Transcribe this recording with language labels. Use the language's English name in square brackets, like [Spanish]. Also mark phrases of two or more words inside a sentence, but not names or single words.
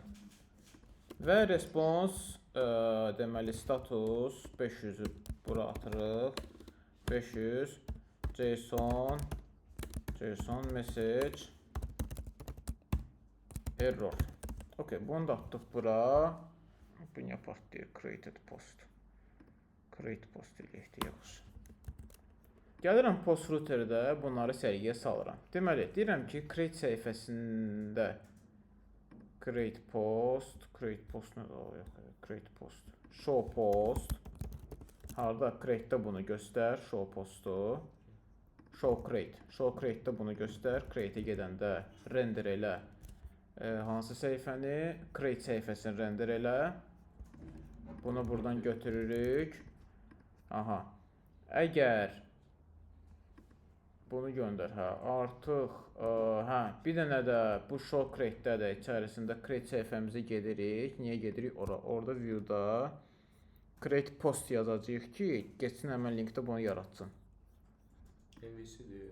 [Azerbaijani] Və response, deməli, status 500-ü bura atırıq. [English] 500, JSON message, error. [Azerbaijani] Okey, bunu da atdıq bura. Bunu yapaq deyək, [English] created post. Create post [Azerbaijani] eləyək yaxşı. Gəlirəm post routerdə bunları sərgiyə salıram. Deməli, deyirəm ki, create səhifəsində [English] create post show post [Azerbaijani] harda create-də bunu göstər, show postu [English] show create- [Azerbaijani] də bunu göstər, create-ə gedəndə render elə hansı səhifəni, create səhifəsini render elə, bunu buradan götürürük. Aha, əgər bunu göndər, artıq, bir dənə də bu [English] show create- [Azerbaijani] də də içərisində create səhifəmizə gedirik. Niyə gedirik? Orada view-da [English] create post [Azerbaijani] yazacağıq ki, geçsin həmən linkdə bunu yaratsın. MVC-dir.